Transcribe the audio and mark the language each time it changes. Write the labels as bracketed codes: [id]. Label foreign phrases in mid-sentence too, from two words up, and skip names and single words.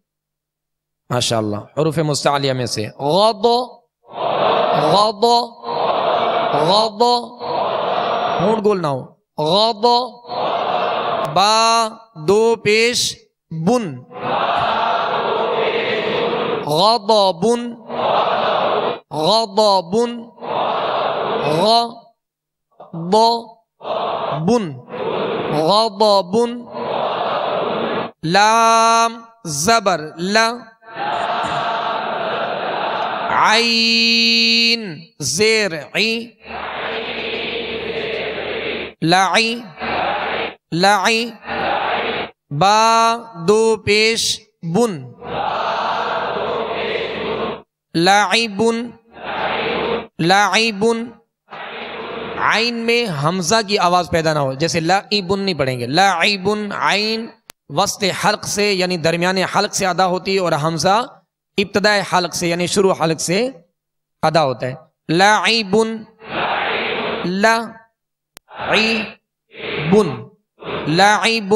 [ur] ماشاءاللہ حروف مستعلیہ میں سے غض غض، غض، ہونٹ گول نہ ہو، غض، با دو پیش بن، غضب، [ar] غضب، غضب، غضب، [ur] لام زبر لا، عین زیر عی، لعی، لعی، با دو پیش بن، [ar] لعب، لعب، [ur] عین میں حمزہ کی آواز پیدا نہ ہو، جیسے لعب نہیں پڑھیں گے، لعب عین وسط حلق سے یعنی درمیان حلق سے ادا ہوتی ہے، اور حمزہ ابتداء حلق سے یعنی شروع حلق سے ادا ہوتا ہے، [ar] لعب، لعب، لعب۔